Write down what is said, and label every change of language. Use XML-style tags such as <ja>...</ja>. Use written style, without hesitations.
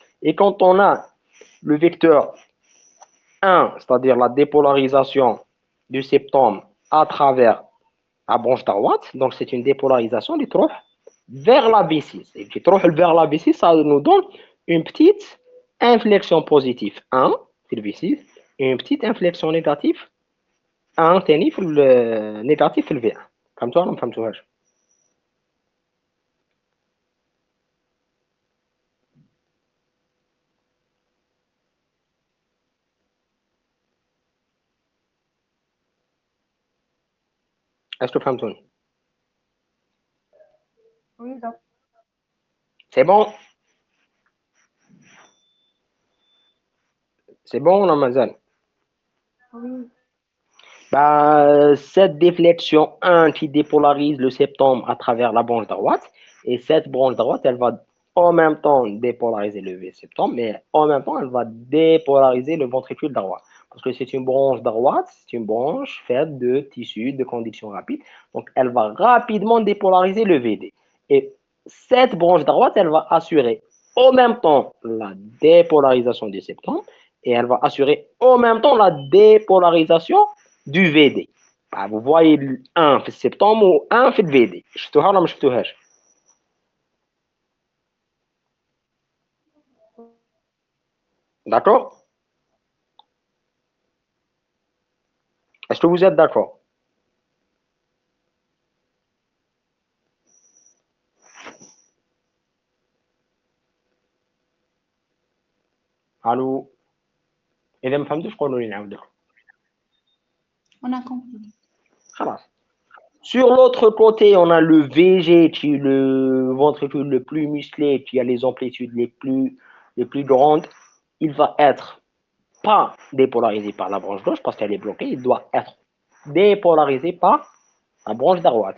<fr>Et quand on a le vecteur 1, c'est-à-dire la dépolarisation du septum à travers la branche droite, donc c'est une dépolarisation du trophée vers la V6. Et du trophée vers la V6, ça nous donne une petite inflexion positive 1, c'est le V6, et une petite inflexion négative 1</fr> <ar>تاني في</ar> <fr>négatif في V1.</fr> <ar>فهمتوها ولا ما فهمتوهاش؟</ar> <fr>Est-ce que</fr> <ar>فهمتوني؟</ar> <fr>Oui, docteur. C'est bon? C'est bon</fr> <ar>ولا مازال؟</ar> <fr>Oui, Bah, cette déflexion 1 qui dépolarise le septum à travers la branche droite, et cette branche droite, elle va en même temps dépolariser le septum, mais en même temps, elle va dépolariser le ventricule droit. Parce que c'est une branche droite, c'est une branche faite de tissus de conduction rapide. Donc, elle va rapidement dépolariser le VD. Et cette branche droite, elle va assurer en même temps la dépolarisation du septum et elle va assurer en même temps la dépolarisation du VD. Bah, vous voyez</fr> <ar>1 في السبتم و 1 في الفيدي شفتوها ولا ما شفتوهاش؟</ar> <fr>D'accord? Est-ce que vous êtes d'accord?</fr> <ar>الو اذا ما فهمتوش قولوا لي نعاود لكم.</ar> <fr>On a compris.</fr> <ar>خلاص.</ar> <fr>Sur l'autre côté, on a le VG qui est le ventricule le plus musclé, qui a les amplitudes les plus grandes. Il va être pas dépolarisé par la branche gauche parce qu'elle est bloquée. Il doit être dépolarisé par la branche droite.</fr>